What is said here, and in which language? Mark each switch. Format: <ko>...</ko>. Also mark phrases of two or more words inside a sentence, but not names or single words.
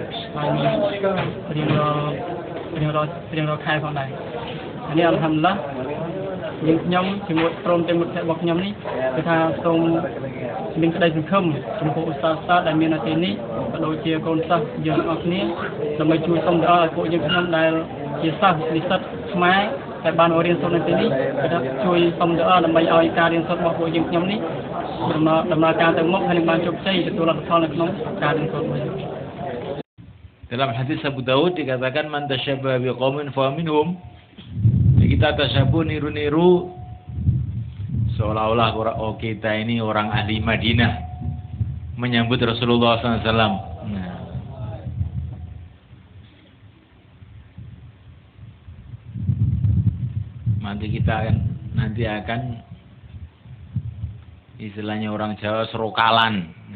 <km>ហើយរៀងរាល់ខែផងដែរនេះអល់ហាំឌុលឡាយើងខ្ញុំជាមួយក្រុមទាំងមិត្តភ័ក្តិរបស់ខ្ញុំនេះគឺថាសូមមានក្តីសង្ឃឹមចំពោះឧស្សាហ៍ដែលមាននៅទីនេះក៏ដូចជាកូនសិស្សយើងអស់គ្នាដើម្បីជួយសុំដល់ឲ្យពួកយើងខ្ញុំដែលជាសិស្សនិស្សិតខ្មែរតែបានរៀនសូត្រនៅទីនេះគឺថាជួយសុំដល់ដើម្បីឲ្យការរៀនសូត្ររបស់ពួកយើងខ្ញុំនេះដំណើរការទៅមុខហើយនឹងបានជោគជ័យទទួលលទ្ធផលនៅក្នុងការរៀនសូត្ររបស់យើង</km> <id>Dalam hadis Abu Daud dikatakan</id> <ar>من تشبه بقوم فمنهم.</ar> <id>Kita tasyabuh niru-niru seolah-olah kita ini orang ahli Madinah menyambut Rasulullah SAW. Nanti akan istilahnya orang Jawa serokalan.</id>